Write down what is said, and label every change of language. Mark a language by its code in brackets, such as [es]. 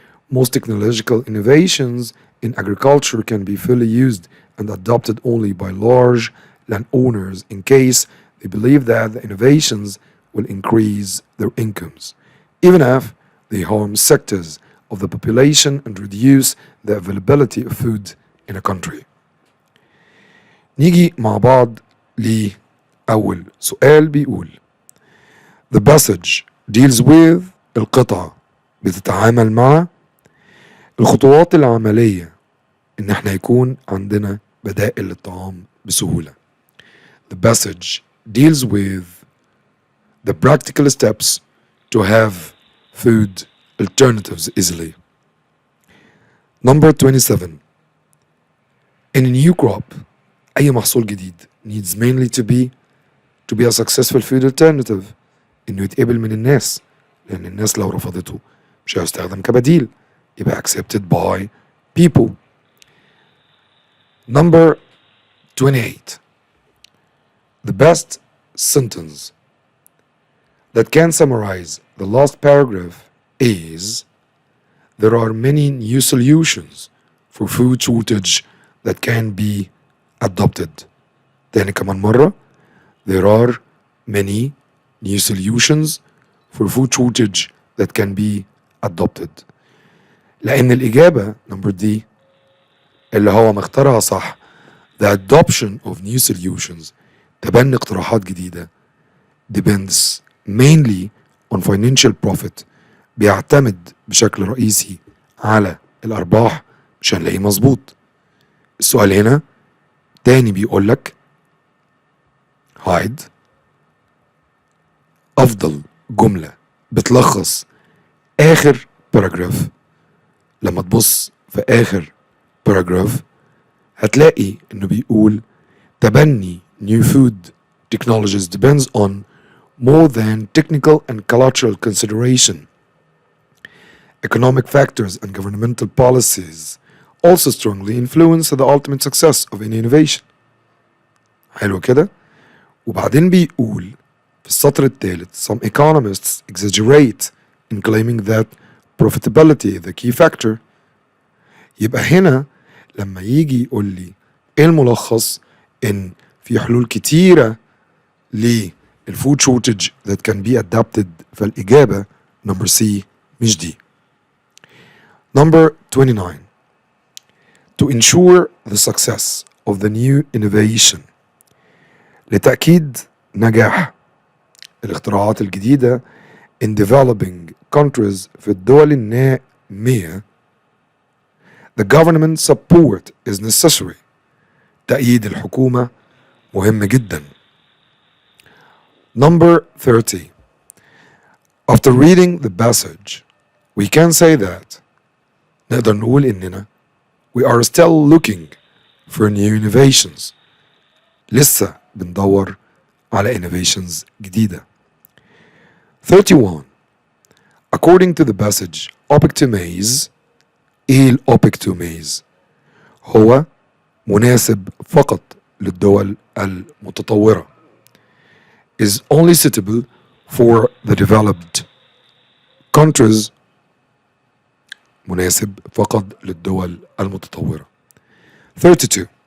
[en] Most technological innovations in agriculture can be fully used and adopted only by large landowners in case they believe that the innovations will increase their incomes, even if they harm sectors of the population and reduce the availability of food in a country. [ar] نيجي مع بعض لأول سؤال بيقول [en] The passage deals with [ar] القطعة بتتعامل مع الخطوات العملية إن احنا يكون عندنا بدائل للطعام بسهولة. [en] The passage deals with the practical steps to have food alternatives easily. Number 27. In a new crop, [ar] أي محصول جديد [en] needs mainly to be a successful food alternative. [ar] إنه يتقبل من الناس، لأن الناس لو رفضته مش هيستخدم كبديل، يبقى [en] accepted by people. Number 28. The best sentence that can summarize the last paragraph is there are many new solutions for food shortage that can be adopted. [ar] تاني كمان مرة [en] there are many new solutions for food shortage that can be adopted. [ar] لأن الإجابة [en] number D [ar] اللي هو مختارها صح [en] the adoption of new solutions [ar] تبني اقتراحات جديدة [en] depends mainly on financial profit [ar] بيعتمد بشكل رئيسي على الأرباح مش هنلاقيه مظبوط. السؤال هنا تاني بيقول لك هايد أفضل جملة بتلخص آخر باراجراف. لما تبص في آخر باراجراف هتلاقي إنه بيقول تبني [en] new food technologies depends on more than technical and cultural consideration. Economic factors and governmental policies also strongly influence the ultimate success of any innovation. [ar] حلو كده؟ وبعدين بيقول في السطر الثالث [en] some economists exaggerate in claiming that profitability is the key factor. [ar] يبقى هنا لما يجي يقول لي ايه الملخص ان في حلول كتيرة للفود [en] shortage that can be adapted [ar] فالإجابة [en] number C [ar] مش دي. [en] Number 29. To ensure the success of the new innovation [ar] لتأكيد نجاح الاختراعات الجديدة [en] in developing countries [ar] في الدول النامية [en] the government support is necessary. [ar] تأييد الحكومة مهم جدا. [en] Number 30. After reading the passage we can say that [ar] نقدر نقول إننا [en] we are still looking for new innovations. [ar] لسه بندور على innovations جديدة. [en] 31. According to the passage [ar] opectomase إيه الأوبكتوميز؟ هو مناسب فقط للدول المتطورة [en] is only suitable for the developed countries [ar] مناسب فقط للدول المتطورة. 32.